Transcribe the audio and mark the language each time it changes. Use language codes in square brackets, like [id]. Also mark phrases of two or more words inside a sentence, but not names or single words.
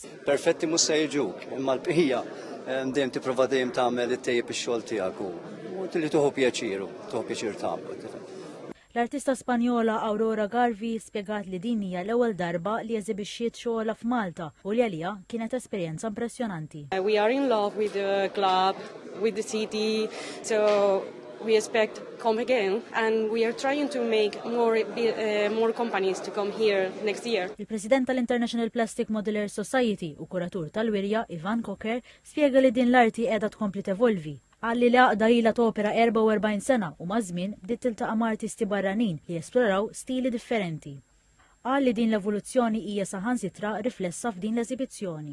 [mt] Perfetti mhux se jiġuk, imma l-bqija dejjem tipprova dejjem tagħmel it-tejjeb ix-xogħol tiegħek u li tuħu pjaċir tagħmel. L-artista Spanjola Aurora Garvey spjegat li din hija l-ewwel darba li eżibixxiet xogħolha f'Malta u li għaliha kienet esperjenza impressjonanti. [en] We are in love with the club, with the city, so we expect come again and we are trying to make more companies to come here next year. [mt] Il-President tal-International Plastic Modeler Society u kuratur tal-wirja Ivan Cocker spjega li din l-arti qiegħda tkompli tevolvi. Għalli li għaqda ilha topera 44 sena u mażmien bdiet tiltaqa' ma' artisti barranin li esploraw stili differenti. Għalli din l-evoluzzjoni hija saħansitra riflessa f'din l-eżibizzjoni.